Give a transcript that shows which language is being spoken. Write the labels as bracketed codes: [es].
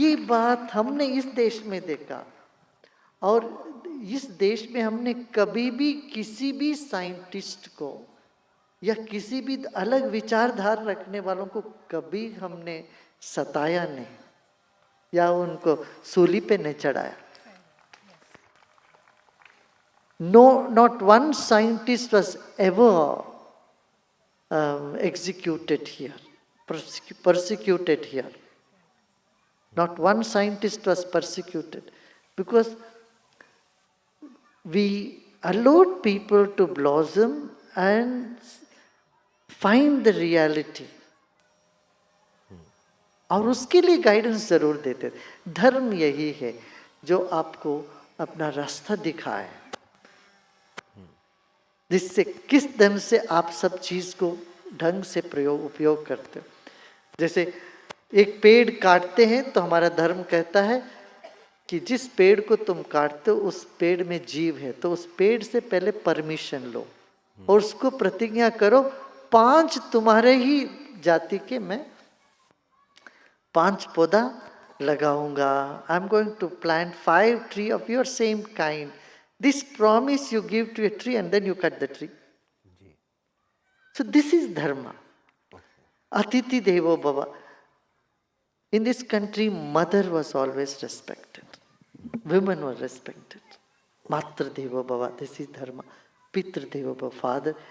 [hi] ये बात हमने इस देश में देखा, और इस देश में हमने कभी भी किसी भी साइंटिस्ट को या किसी भी अलग विचारधारा रखने वालों को कभी हमने सताया नहीं या उनको सूली पे नहीं चढ़ाया। [en] No, not one scientist was ever executed here, persecuted here. Not one scientist was persecuted, because we allowed people to blossom and find the reality. [hi] और उसके लिए गाइडेंस जरूर देते थे। धर्म यही है जो आपको अपना रास्ता दिखाए, जिससे किस ढंग से आप सब चीज को ढंग से उपयोग करते हो। जैसे एक पेड़ काटते हैं तो हमारा धर्म कहता है कि जिस पेड़ को तुम काटते हो उस पेड़ में जीव है, तो उस पेड़ से पहले परमिशन लो और उसको प्रतिज्ञा करो, 5 तुम्हारे ही जाति के मैं 5 पौधा लगाऊंगा। [en] I am going to plant 5 tree of your same kind. This promise you give to a tree and then you cut the tree. So this is dharma. [sa] Atiti devo bhava. [en] In this country, mother was always respected. Women were respected. [sa] Matra Deva Bhava, [en] this is dharma. [sa] Pitra Deva Bhava, father.